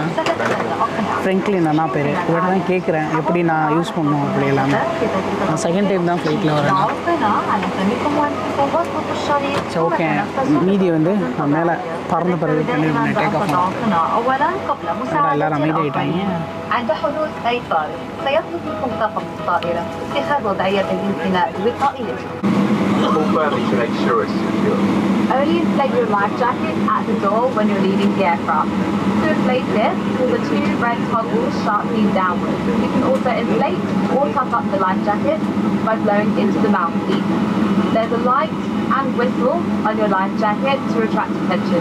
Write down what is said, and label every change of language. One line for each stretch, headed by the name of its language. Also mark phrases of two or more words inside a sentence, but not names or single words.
Tamil: ஃப்ரெங்க்லின் அண்ணா பேர். இவர்கிட்ட தான் கேட்குறேன் எப்படி நான் யூஸ் பண்ணணும் அப்படி எல்லாமே. நான்
English: second time
Tamil: தான் ஃப்ளைட்டில் வரேன். சரி, ஓகே. மீதி வந்து நான் மேலே பறந்த பிறகு பண்ணி
English: take off
Tamil: பண்ணேன். எல்லோரும் அமைதி ஆகிட்டாங்க.
Arabic: عند حدوث أي طارئ سيطلب منكم طاقم الطائرة اتخاذ وضعية الانحناء بوقائيته.
English: Only inflate your life jacket at the door when you're leaving the aircraft. To inflate this, pull the 2 red toggles sharply downwards. You can also inflate or tuck up the life jacket by blowing into the mouthpiece. There's a light and whistle on your life jacket to retract tension.